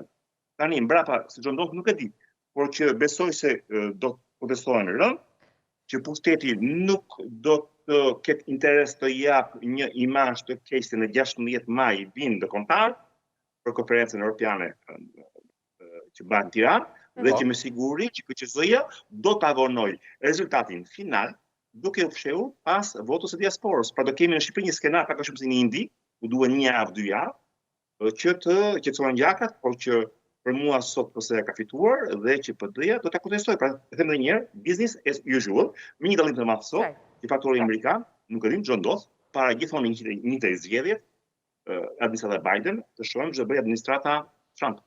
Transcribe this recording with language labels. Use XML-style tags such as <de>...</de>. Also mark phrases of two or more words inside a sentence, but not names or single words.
<sq>Tani mbrapa se ç'do ndodh nuk e di, por që besoj se do të protestohen rënd, që pushteti nuk do të ketë interes të jap një imazh të keqe në 16 maj vinë ndërkombëtar për konferencën europiane që bëhet në Tiranë dhe që me siguri që KQZ-ja do ta vonoj rezultatin final duke u fshehur pas votës së diasporës. Pra do kemi në Shqipëri një skenar pak a shumë si në Indi, ku duhen 1 javë, 2 javë, që të qetësohen gjakat, por që për mua sot PS-ja ka fituar dhe që PD-ja do ta kontestojë. Pra, e them edhe një herë,</sq> <en>business as usual,</en> <sq>me një dallim të madh sot, që faktori amerikan, nuk e dim ç'do ndodh, para gjithmonë një të zgjedhjet, administrata Biden, të shohim ç'do bëj administrata Trump.</sq>